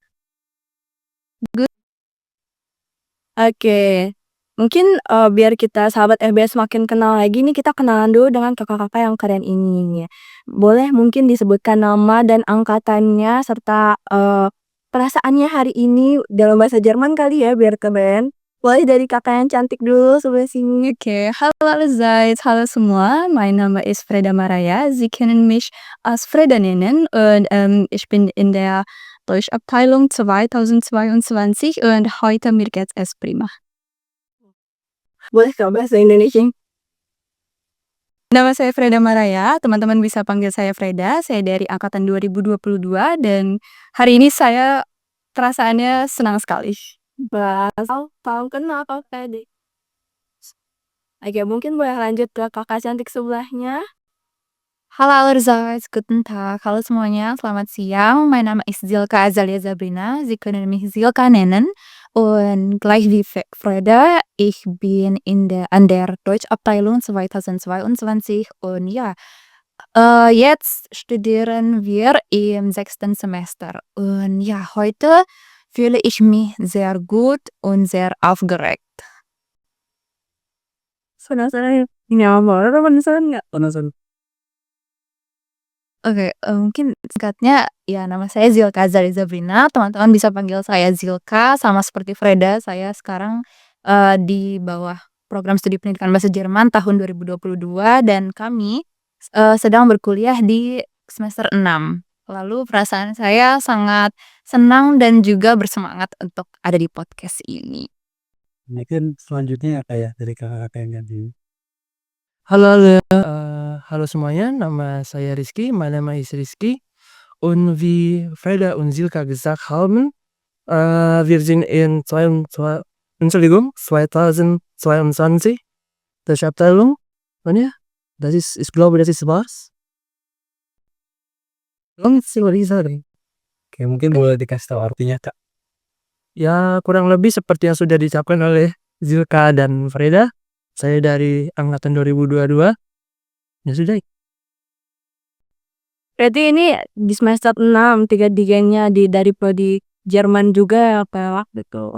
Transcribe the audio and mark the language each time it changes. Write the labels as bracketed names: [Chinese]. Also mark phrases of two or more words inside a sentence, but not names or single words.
[Indonesian] Oke, mungkin biar kita sahabat FBS makin kenal lagi nih, kita kenalan dulu dengan kakak-kakak yang keren ini. Boleh mungkin disebutkan nama dan angkatannya serta perasaannya hari ini dalam bahasa Jerman kali ya biar keren. Boleh dari kakak yang cantik dulu sebelah sini. [German] Okay, hallo allerseits, [Indonesian] hallo semua. [German] Mein Name ist Freda Maraya. Sie können mich als Freda nennen und ich bin in der Deutschabteilung 2022 und heute mir geht's es prima. [Indonesian] Boleh Kak bahasa Indonesia? Nama saya Freda Maraya, teman-teman bisa panggil saya Freda. Saya dari angkatan 2022 dan hari ini saya perasaannya senang sekali. Salam kenal Kak Fede. Oke, mungkin boleh lanjut ke kakak cantik sebelahnya. [German] Hallo allerseits, guten Tag. [Indonesian] Halo semuanya, selamat siang. [German] Mein Name ist Silka Azalia Sabrina. Sie können mich Silka nennen. Und gleich wie Freda, ich bin an der Deutschabteilung 2022 und ja, jetzt studieren wir im 6. Semester. Und ja, heute fühle ich mich sehr gut und sehr aufgeregt. [Indonesian] Penasaran ini apa? Penasaran nggak? Penasaran. Oke, mungkin singkatnya ya nama saya Zilka Azalia Sabrina, teman-teman bisa panggil saya Zilka, sama seperti Freda, saya sekarang, di bawah program studi pendidikan bahasa Jerman tahun 2022 dan kami, sedang berkuliah di semester 6. Lalu perasaan saya sangat senang dan juga bersemangat untuk ada di podcast ini. Mungkin selanjutnya ya dari kakak-kakak yang ganti. Hallo semuanya, nama saya Rizky, [German] mein Name ist Rizky. Und wie Freda und Silka gesagt haben, wir sind in 2022 Deutschabteilung. Und ja, ich glaube, das ist was. [Indonesian] Oke, mungkin boleh dikasih tahu artinya Kak. Ya, kurang lebih seperti yang sudah diucapkan oleh Zilka dan Freda. Saya dari angkatan 2022. Ya sudah. Berarti ini di semester 6, 3-3-nya dari prodi Jerman juga ya Pak gitu.